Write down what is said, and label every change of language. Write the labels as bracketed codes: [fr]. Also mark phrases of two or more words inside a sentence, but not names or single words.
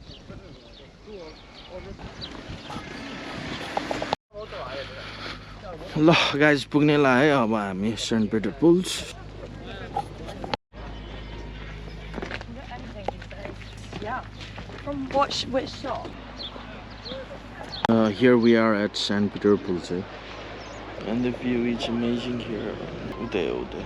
[ne] ल गाइज पुग्ने लाग्यो अब हामी सेन्ट पिटर पुल्स। [en] From which shop? Here we are at St. Peter Pools, eh? And the view is amazing here. Uday.